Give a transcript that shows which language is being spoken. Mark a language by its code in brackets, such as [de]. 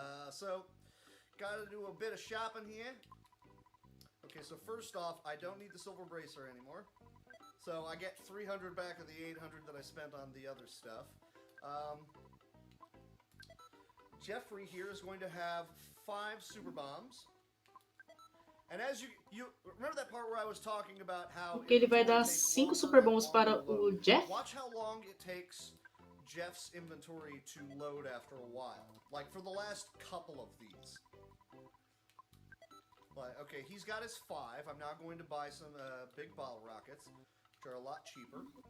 [en] So, gotta do a bit of shopping here. Okay, so first off, I don't need the silver bracer anymore. So I get 300 back of the 800 that I spent on the other stuff. Jeffrey here is going to have 5 super bombs. And as you remember that part where I was talking about how [pt] Porque ele vai dar 5 super bombs para o Jeff. [en] Watch how long it takes Jeff's inventory to load after a while. Like for the last couple of these. Like, okay, he's got his 5. I'm now going to buy some big bottle rockets, which are a lot cheaper.